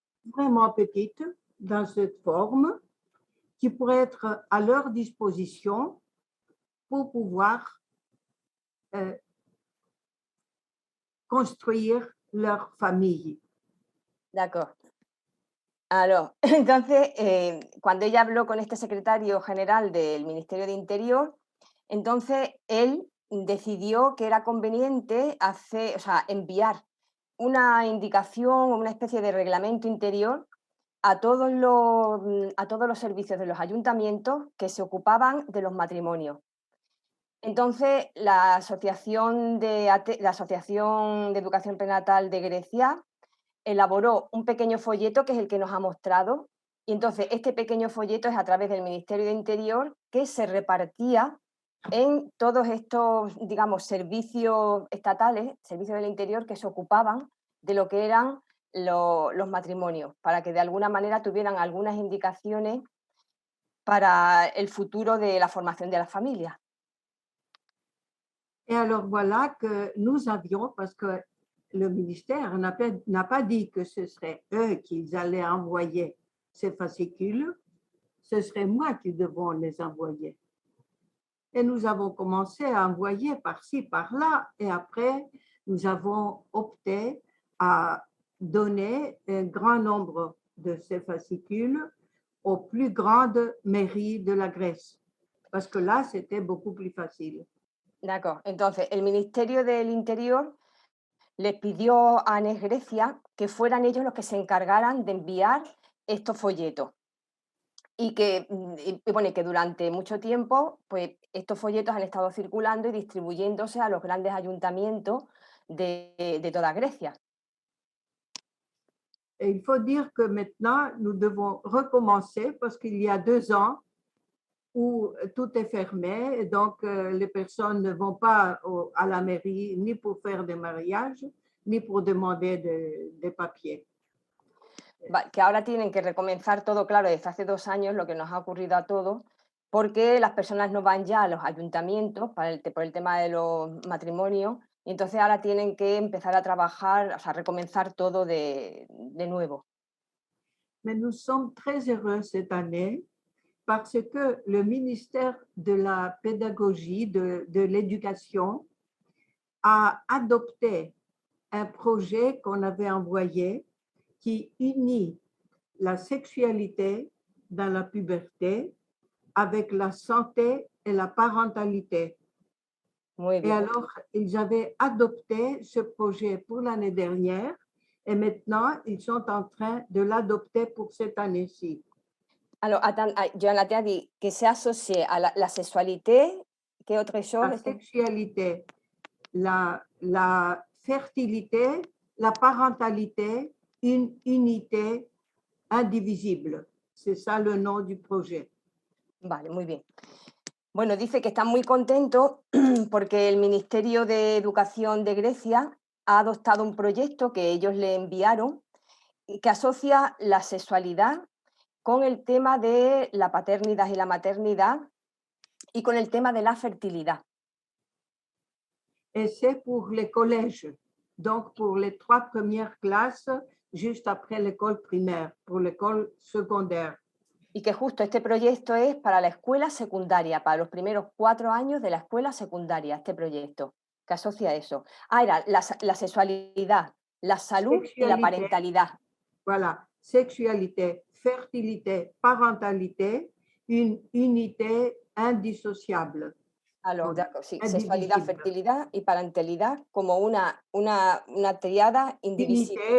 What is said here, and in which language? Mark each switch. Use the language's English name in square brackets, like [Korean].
[French] vraiment petite, dans cette forme, qui pourrait être à leur disposition pour pouvoir construire leur famille. D'accord. [Spanish] Alors, entonces, cuando ella habló con este secretario general del Ministerio de Interior, entonces él decidió que era conveniente enviar una indicación o una especie de reglamento interior a todos los servicios de los ayuntamientos que se ocupaban de los matrimonios. Entonces, la Asociación de Educación Prenatal de Grecia elaboró un pequeño folleto que es el que nos ha mostrado, y entonces este pequeño folleto es a través del Ministerio de Interior que se repartía en todos estos, digamos, servicios estatales, servicios del interior que se ocupaban de lo que eran los matrimonios, para que de alguna manera tuvieran algunas indicaciones para el futuro de la formación de las familias. [French] Et alors voilà que nous avions, parce que le ministère n'a pas dit que ce serait eux qui allaient envoyer ces fascicules, ce serait moi qui devons les envoyer. Et nous avons commencé à envoyer par-ci, par-là, et après, nous avons opté à donner un grand nombre de ces fascicules aux plus grandes mairies de la Grèce, parce que là, c'était beaucoup plus facile. D'accord. [Spanish] Entonces, el Ministerio del Interior les pidió a ANES Grecia que fueran ellos los que se encargaran de enviar estos folletos. Y que, bueno, que durante mucho tiempo, pues estos folletos han estado circulando y distribuyéndose a los grandes ayuntamientos de toda Grecia. [French] Et il faut dire que maintenant, nous devons recommencer parce qu'il y a 2 ans où tout est fermé, et donc les personnes ne vont pas à la mairie ni pour faire des mariages, ni pour demander des papiers. [Spanish] Que ahora tienen que recomenzar todo, claro, desde hace 2 años, lo que nos ha ocurrido a todos, porque las personas no van ya a los ayuntamientos por el tema de los matrimonios, y entonces ahora tienen que empezar a trabajar, o sea, recomenzar todo de nuevo. [French] Mais nous sommes très heureux cette année parce que le ministère de la pédagogie, de l'éducation, a adopté un projet qu'on avait envoyé qui unit la sexualité dans la puberté avec la santé et la parentalité. [Spanish] Muy [French] Et [Spanish] bien. [French] alors, ils avaient adopté ce projet pour l'année dernière et maintenant, ils sont en train de l'adopter pour cette année-ci. Alors, attends, Johanna, tu as dit que c'est associé à la sexualité, [Spanish] ¿qué [French] autre chose? La sexualité, la fertilité, la parentalité, une unité indivisible. C'est ça le nom du projet. [Spanish] Vale, muy bien. Bueno, dice que están muy contentos porque el Ministerio de Educación de Grecia ha adoptado un proyecto que ellos le enviaron y que asocia la sexualidad con el tema de la paternidad y la maternidad y con el tema de la fertilidad. [French] Et c'est pour les collèges, donc pour les 3 premières classes, juste après l'école primaire, pour l'école secondaire. [Spanish] Y que justo este proyecto es para la escuela secundaria, para los primeros 4 años de la escuela secundaria, este proyecto, que asocia eso. Era la sexualidad, la salud y la parentalidad. [French] Voilà, sexualité, fertilité, parentalité, une unité indissociable. [Spanish] Alors, sí, sexualidad, fertilidad y parentalidad como una triada indivisible.